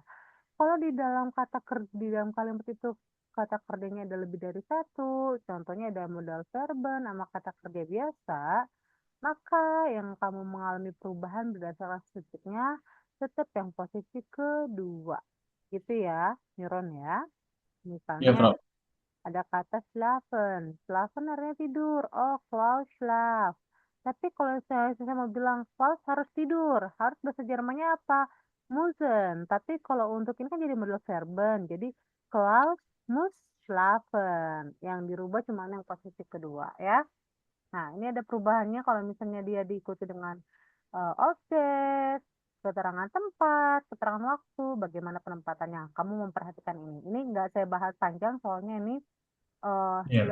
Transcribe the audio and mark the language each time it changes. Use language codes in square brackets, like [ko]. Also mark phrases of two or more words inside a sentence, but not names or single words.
[id] Kalau di dalam di dalam kalimat itu kata kerjanya ada lebih dari satu, contohnya ada [de] modal verben [id] sama kata kerja biasa, maka yang kamu mengalami perubahan berdasarkan subjeknya tetap yang posisi kedua. Gitu ya, Miron ya. Ya, Misalnya Bro. ada kata schlafen. Schlafen artinya tidur. [de] Oh, Klaus schlaf. [id] Tapi kalau saya mau bilang Klaus harus tidur, harus bahasa Jermannya apa? Müssen. Tapi kalau untuk ini kan jadi [de] model verben. Jadi Klaus muss schlafen. [id] Yang dirubah cuma yang posisi kedua ya. Nah, ini ada perubahannya kalau misalnya dia diikuti dengan objek, keterangan tempat, keterangan waktu, bagaimana penempatannya. Kamu memperhatikan ini. Ini nggak saya bahas panjang soalnya ini Ya.